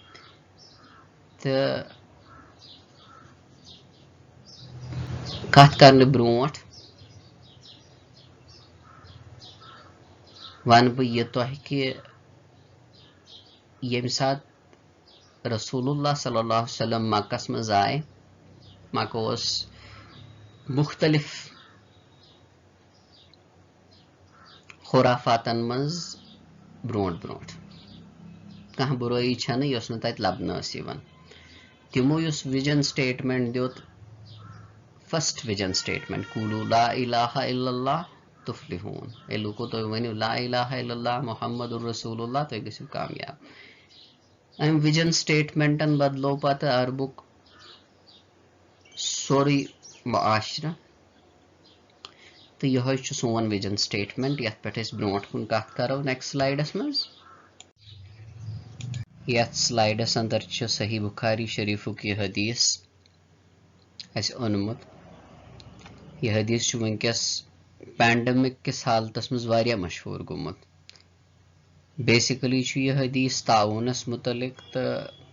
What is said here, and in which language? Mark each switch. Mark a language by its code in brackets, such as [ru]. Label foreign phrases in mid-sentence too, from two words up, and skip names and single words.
[ks] تہٕ کتھ کرنہٕ برونٛٹھ ونہٕ بہٕ یہِ تۄہہِ کہِ ییٚمہِ ساتہٕ رسول اللہ [ar] صلی اللہ علیہ وسلم [ks] مکس منٛز آے مکہ اوس مختلف خرافاتن منٛز برونٛٹھ برونٛٹھ کانٛہہ بُرٲیی چھنہٕ یۄس نہٕ تتہِ لبنہٕ ٲس یِوان تِمو یُس [en] vision statement [ks] دیُت [en] first vision statement [ar] قولوا لا الہ الا اللہ تفلحون [ks] اے لوٗکو تُہۍ ؤنِو [ar] لا الہ الا اللہ محمد رسول اللہ [ks] تُہۍ گٔژھِو کامیاب امہِ [en] vision statement [ks] بدلو پتہٕ عربُک سورُے معاشرٕ تہٕ یِہوے چھُ سون [en] vision statement [ks] یتھ پٮ۪ٹھ أسۍ برونٛٹھ کُن کتھ کرو [en] next slide [ks] منٛز یتھ سلایڈس اندر چھُ صحیح بخاری شریفُک یہ حدیث اسہِ اوٚنمُت یہ حدیث چھُ ونکیٚس پینڈمک کِس حالتس منٛز واریاہ مشہوٗر گوٚمُت بیسکلی چھُ یہ حدیث تعاوُنس متعلق تہٕ